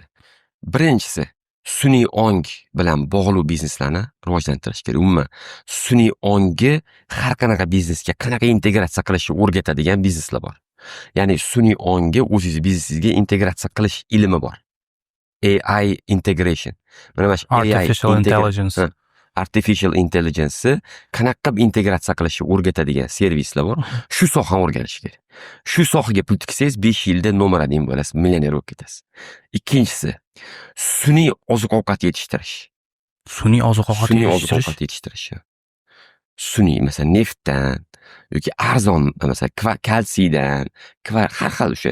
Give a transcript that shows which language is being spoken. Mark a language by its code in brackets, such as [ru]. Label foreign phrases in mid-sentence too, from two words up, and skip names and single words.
[uz] Birinchisi, sun'iy ong bilan bog'liq bizneslarni rivojlantirish kerak. Umuman sun'iy ongni har qanaqa biznesga qanaqa integratsiya qilishni o'rgatadigan bizneslar bor. Ya'ni sun'iy ongni o'zingiz biznesingizga integratsiya qilish ilmi bor. [en] AI integration. [uz] Mana shu [en] Artificial intelligence. Artificial intelligence [uz] qanaqa integratsiya qilishni o'rgatadigan servislar bor. Shu sohani o'rganish kerak. Shu sohaga pul tiksangiz 5 yilda nomer 1 bo'lasiz, millioner bo'lib ketasiz. Ikkinchisi, sun'iy oziq-ovqat yetishtirish. Sun'iy oziq-ovqat yetishtirish. Sun'iy, masalan, neftdan yoki arzon, masalan, kalsiydan, har xil o'sha.